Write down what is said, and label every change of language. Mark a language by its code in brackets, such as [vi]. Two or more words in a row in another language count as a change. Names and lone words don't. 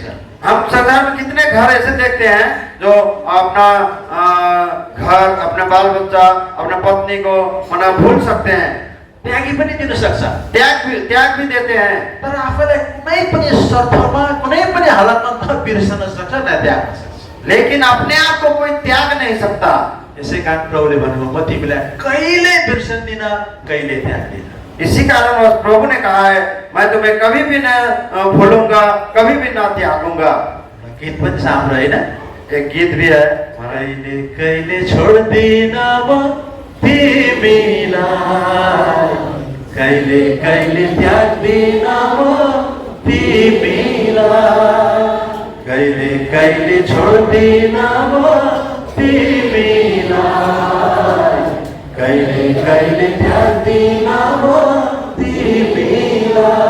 [hi] हम संसार में कितने घर ऐसे देखते हैं जो अपना घर, अपने बाल बच्चा, अपने पत्नी को मना भूल सकते हैं, [ne] त्यागी पनि दिन सक्छ, [hi] त्याग भी देते हैं, [ne] तर आफूलाई कुनै पनि शर्तमा कुनै पनि हालतमा न बिर्सन सक्छ न त्याग्न सक्छ। [hi] लेकिन अपने आप को कोई त्याग नहीं सकता। [ne] यसै कारण प्रभुले भन्नुभयो म तिमीलाई कहिले बिर्सन्दिन, कहिले त्याग्दिन। [hi] इसी कारण प्रभु ने कहा है मैं तुम्हें कभी भी न भूलूंगा, कभी भी न त्यागूंगा। [ne] गीत पनि राम्रो हैन? [hi] एक गीत भी है, [ne] कहिले कहिले छोड्दिन म तिमीलाई, कहिले कहिले त्याग्दिन म तिमीलाई, कहिले कहिले छोड्दिन म तिमीलाई, कहिले कहिले त्याग्दिन म तिमीलाई।